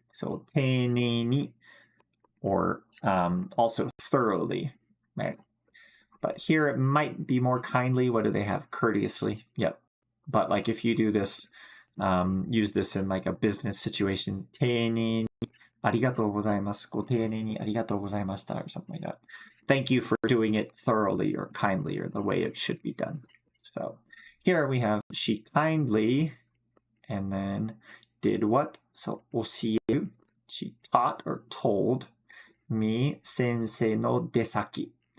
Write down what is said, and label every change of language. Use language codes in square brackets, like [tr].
[en] So 丁寧に, or also thoroughly, right? But here it might be more kindly. What do they have? Courteously. Yep. But like if you do this, use this in like a business situation, [ja] 丁寧にありがとうございます。ご丁寧にありがとうございました [en] or something like that. Thank you for doing it thoroughly or kindly or the way it should be done. So here we have she kindly and then did what? So 教える. She taught or told me [ja] sensei no desaki.